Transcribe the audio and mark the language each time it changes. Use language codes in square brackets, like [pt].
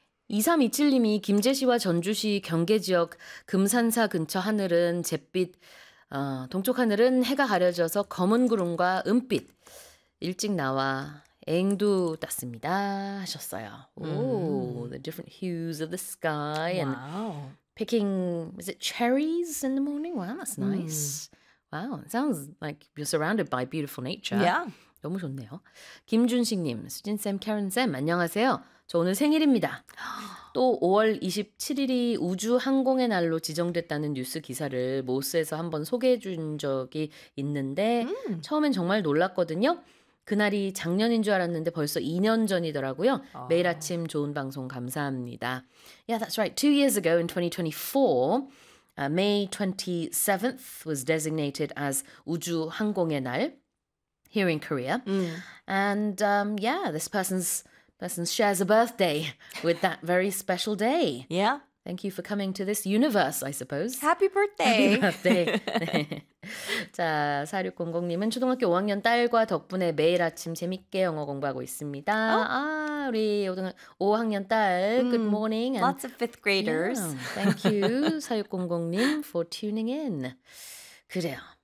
[ko] 2327님이 김제시와 전주시 경계지역 금산사 근처 하늘은 잿빛, 동쪽 하늘은 해가 가려져서 검은 구름과 은빛 일찍 나와 앵두 땄습니다 하셨어요. [en] The different hues of the sky. Wow. And picking, is it cherries in the morning? Wow, that's nice. Wow, it sounds like you're surrounded by beautiful nature. Yeah. [ko] 너무 좋네요. 김준식님, 수진쌤, 캐런쌤, 안녕하세요. 저 오늘 생일입니다. 또 5월 27일이 우주 항공의 날로 지정됐다는 뉴스 기사를 모스에서 한번 소개해 준 적이 있는데 처음엔 정말 놀랐거든요. 그날이 작년인 줄 알았는데 벌써 2년 전이더라고요. 매일 아침 좋은 방송 감사합니다. [en] Yeah, that's right. 2 years ago in 2024, May 27th was designated as 우주 항공의 날 here in Korea. And this person shares a birthday with that very special day. Yeah. Thank you for coming to this universe, I suppose. Happy birthday. Happy birthday. [ko] 자, 4600님은 초등학교 5학년 딸과 덕분에 매일 아침 재밌게 영어 공부하고 있습니다. [en] Oh. [ko] 아, 우리 5학년 딸, [en] good morning. And lots of fifth graders. Yeah, thank you, 4600님, for tuning in. [ko] 그래요.